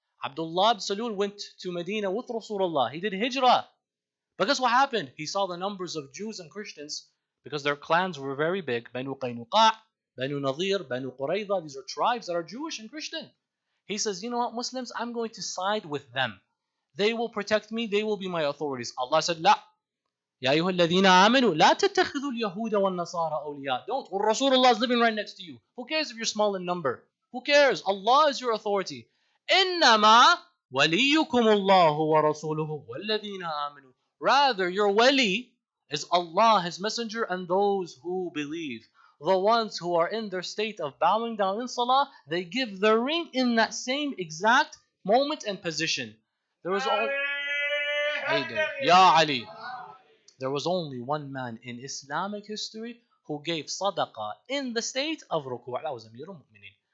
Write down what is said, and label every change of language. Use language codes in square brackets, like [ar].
[en] Abdullah as-Salul went to Medina with Rasulullah. He did hijrah. But guess what happened? He saw the numbers of Jews and Christians because their clans were very big. Banu Qaynuqa', Banu Nadir, Banu Qurayza. These are tribes that are Jewish and Christian. He says, you know what, Muslims? I'm going to side with them. They will protect me. They will be my authorities. Allah said, La. [ar] يا أيها الذين آمنوا لا تتخذوا اليهود والنصارى أولياء. [en] Don't. Well, Rasulullah is living right next to you. Who cares if you're small in number? Who cares? Allah is your authority. [ar] إنما وليكم الله ورسوله والذين آمنوا. [en] Rather, your wali is Allah, His Messenger, and those who believe. The ones who are in their state of bowing down in salah, they give the ring in that same exact moment and position. There was only Ya Ali. There was only one man in Islamic history who gave sadaqah in the state of ruku'. That was Amir al-Mu'mineen.